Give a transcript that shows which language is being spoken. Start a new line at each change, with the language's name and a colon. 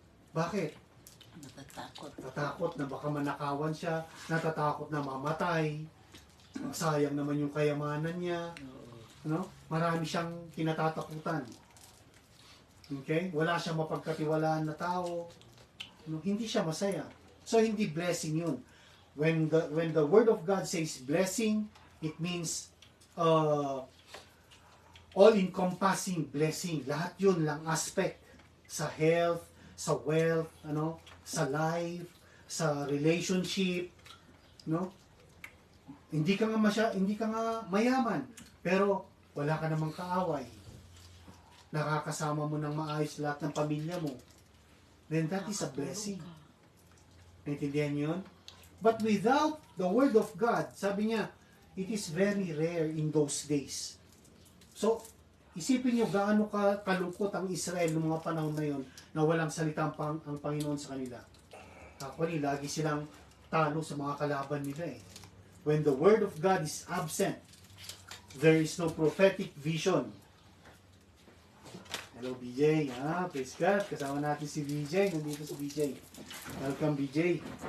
Filipino: Bakit? Natatakot na baka manakawan siya, natatakot na mamatay, sayang naman yung kayamanan niya, marami siyang kinatatakutan. Okay? Wala siyang mapagkatiwalaan na tao, hindi siya masaya. So, hindi blessing yun.
English: When the Word of God says blessing, it means all-encompassing blessing.
Filipino: Lahat yun lang aspect sa health, sa wealth, sa life, sa relationship, Hindi ka nga mayaman, pero wala ka namang kaaway. Nakakasama mo ng maayos lahat ng pamilya mo.
English: Then that is a blessing.
Filipino: Naintindihan yun?
English: But without the Word of God,
Filipino: sabi niya,
English: it is very rare in those days.
Filipino: So, isipin niyo gaano kalungkot ang Israel noong mga panahon na yon na walang salita ang Panginoon sa kanila. Actually, lagi silang talo sa mga kalaban nila eh.
English: When the Word of God is absent, there is no prophetic vision. Hello, BJ. Praise God.
Filipino: Kasama natin si BJ. Nandito si BJ. Welcome, BJ.